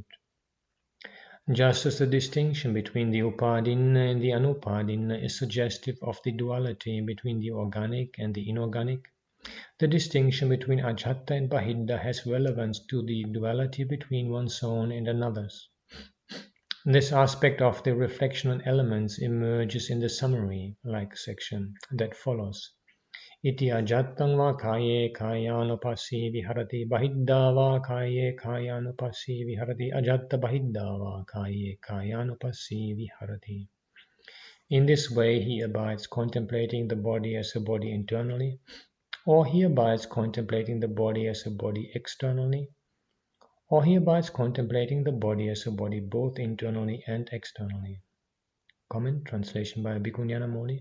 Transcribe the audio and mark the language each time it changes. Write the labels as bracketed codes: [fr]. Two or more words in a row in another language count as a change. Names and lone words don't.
[en] Just as the distinction between the upadina and the anupadina is suggestive of the duality between the organic and the inorganic, The distinction between Ajatta and Bahiddha has relevance to the duality between one's own and another's. This aspect of the reflection on elements emerges in the summary-like section that follows. [pi] Iti ajattam va kaye kayanupasi viharati bahiddha va kaye kayanupasi viharati ajatta bahiddha va kaye kayanupasi viharati. [en] In this way he abides contemplating the body as a body internally, or he abides contemplating the body as a body externally, or he abides contemplating the body as a body both internally and externally. Comment, translation by Bhikkhu Ñāṇananda.